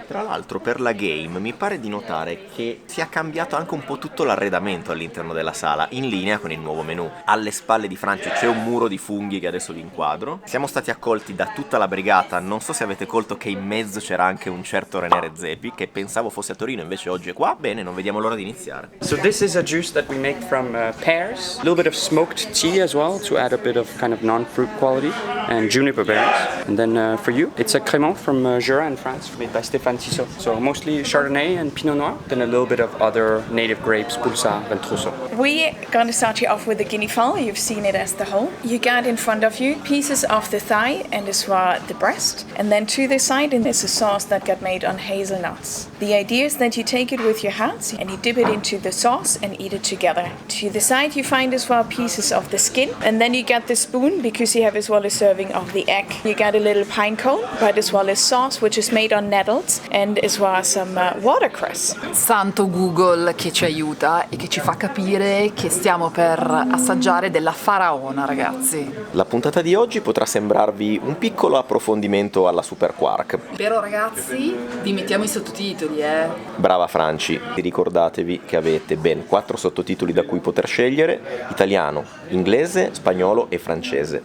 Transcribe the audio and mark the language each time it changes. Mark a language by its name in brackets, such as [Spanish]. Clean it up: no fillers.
[Italian] Tra l'altro per la game mi pare di notare che si è cambiato anche un po' tutto l'arredamento all'interno della sala, in linea con il nuovo menu. Alle spalle di Franci c'è un muro di funghi che adesso vi inquadro. Siamo stati accolti da tutta la brigata, non so se avete colto che in mezzo c'era anche un certo René Redzepi, che pensavo fosse a Torino, invece oggi è qua. Bene, non vediamo l'ora di iniziare. [English] So this is a juice that we make from pears, a little bit of smoked tea as well to add a bit of kind of non-fruit quality, and juniper berries. And then for you, it's a crémant from Jura in France, made by Stéphane Tissot. So mostly Chardonnay and Pinot Noir, then a little bit of other native grapes, Pulsar, Ventroso. We're going to start you off with the guinea fowl. You've seen it as the whole. You got in front of you pieces of the thigh and as well the breast. And then to the side, and there's a sauce that got made on hazelnuts. The idea is that you take it with your hands and you dip it into the sauce and eat it together. To the side, you find as well pieces of the skin. And then you get the spoon because you have as well a serving of the egg. You got a little pine cone, but as well as sauce, which is made on nettles and as well as some watercress. [Italian] Santo Google che ci aiuta e che ci fa capire che stiamo per assaggiare della faraona, ragazzi. La puntata di oggi potrà sembrarvi un piccolo approfondimento alla Super Quark. Però ragazzi, vi mettiamo i sottotitoli, Brava Franci, ricordatevi che avete ben 4 sottotitoli da cui poter scegliere: italiano, inglese, spagnolo e francese.